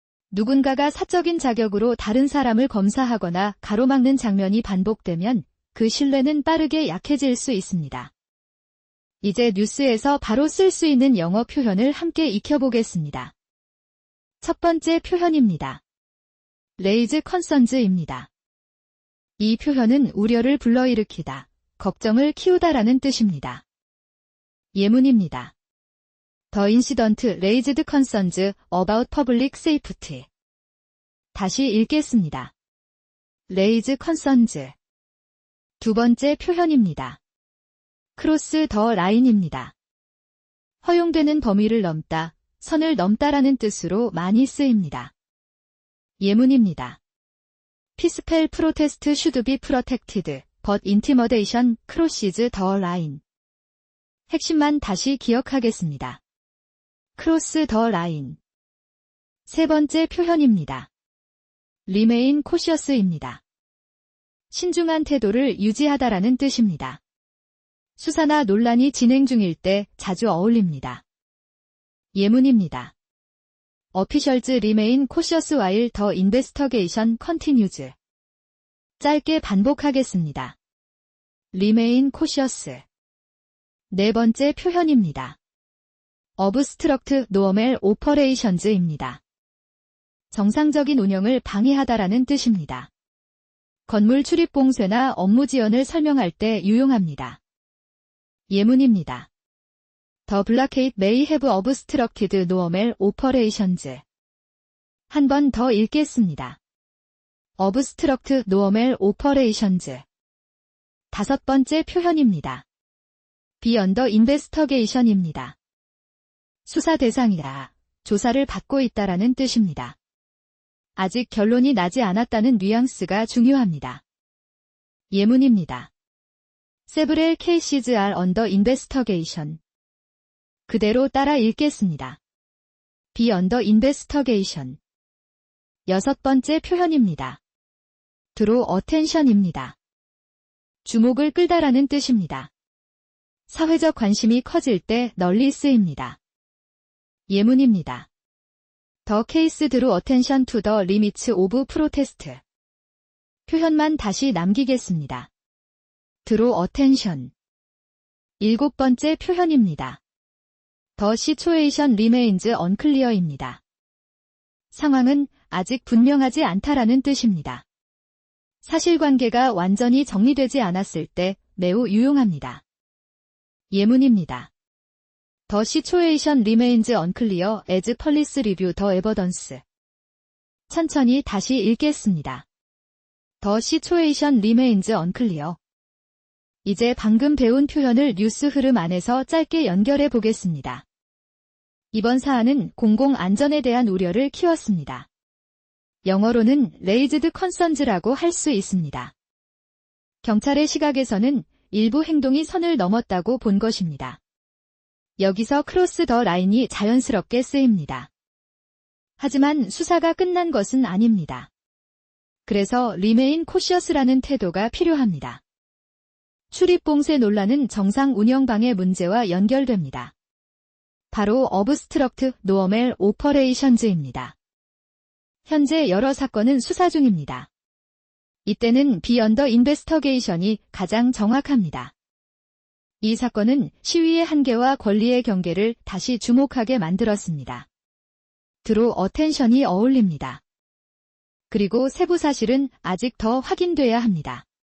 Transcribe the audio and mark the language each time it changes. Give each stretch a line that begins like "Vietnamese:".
Korean: 누군가가 사적인 자격으로 다른 사람을 검사하거나 가로막는 장면이 반복되면 그 신뢰는 빠르게 약해질 수 있습니다. 이제 뉴스에서 바로 쓸 수 있는 영어 표현을 함께 익혀보겠습니다. 첫 번째 표현입니다.
English: raise concerns입니다.
Korean: 이 표현은 우려를 불러일으키다, 걱정을 키우다라는 뜻입니다. 예문입니다.
English: The incident raised concerns about public safety.
Korean: 다시 읽겠습니다.
English: raise concerns.
Korean: 두 번째 표현입니다.
English: cross the line입니다.
Korean: 허용되는 범위를 넘다, 선을 넘다라는 뜻으로 많이 쓰입니다. 예문입니다.
English: Peaceful protest should be protected, but intimidation crosses the line.
Korean: 핵심만 다시 기억하겠습니다.
English: cross the line.
Korean: 세 번째 표현입니다.
English: remain cautious입니다.
Korean: 신중한 태도를 유지하다라는 뜻입니다. 수사나 논란이 진행 중일 때 자주 어울립니다. 예문입니다.
English: Officials remain cautious while the investigation continues.
Korean: 짧게 반복하겠습니다.
English: remain cautious.
Korean: 네 번째 표현입니다.
English: obstruct normal operations입니다.
Korean: 정상적인 운영을 방해하다라는 뜻입니다. 건물 출입 봉쇄나 업무 지연을 설명할 때 유용합니다. 예문입니다.
English: The blockade may have obstructed normal operations.
Korean: 한 번 더 읽겠습니다.
English: obstruct normal operations.
Korean: 다섯 번째 표현입니다.
English: be under investigation입니다.
Korean: 수사 대상이다, 조사를 받고 있다라는 뜻입니다. 아직 결론이 나지 않았다는 뉘앙스가 중요합니다. 예문입니다.
English: Several cases are under investigation.
Korean: 그대로 따라 읽겠습니다.
English: be under investigation.
Korean: 여섯 번째 표현입니다.
English: draw attention입니다.
Korean: 주목을 끌다라는 뜻입니다. 사회적 관심이 커질 때 널리 쓰입니다. 예문입니다.
English: The case drew attention to the limits of protest.
Korean: 표현만 다시 남기겠습니다.
English: draw attention.
Korean: 일곱 번째 표현입니다.
English: The situation remains unclear입니다.
Korean: 상황은 아직 분명하지 않다라는 뜻입니다. 사실관계가 완전히 정리되지 않았을 때 매우 유용합니다. 예문입니다.
English: The situation remains unclear as police review the evidence.
Korean: 천천히 다시 읽겠습니다.
English: The situation remains unclear.
Korean: 이제 방금 배운 표현을 뉴스 흐름 안에서 짧게 연결해 보겠습니다. 이번 사안은 공공안전에 대한 우려를 키웠습니다. 영어로는
English: raised concerns
Korean: 라고 할 수 있습니다. 경찰의 시각에서는 일부 행동이 선을 넘었다고 본 것입니다. 여기서
English: cross the line
Korean: 이 자연스럽게 쓰입니다. 하지만 수사가 끝난 것은 아닙니다. 그래서
English: remain cautious
Korean: 라는 태도가 필요합니다. 출입봉쇄 논란은 정상 운영방해 문제와 연결됩니다. 바로
English: obstruct normal operations입니다.
Korean: 현재 여러 사건은 수사 중입니다. 이때는
English: be under investigation
Korean: 이 가장 정확합니다. 이 사건은 시위의 한계와 권리의 경계를 다시 주목하게 만들었습니다.
English: draw attention
Korean: 이 어울립니다. 그리고 세부 사실은 아직 더 확인돼야 합니다.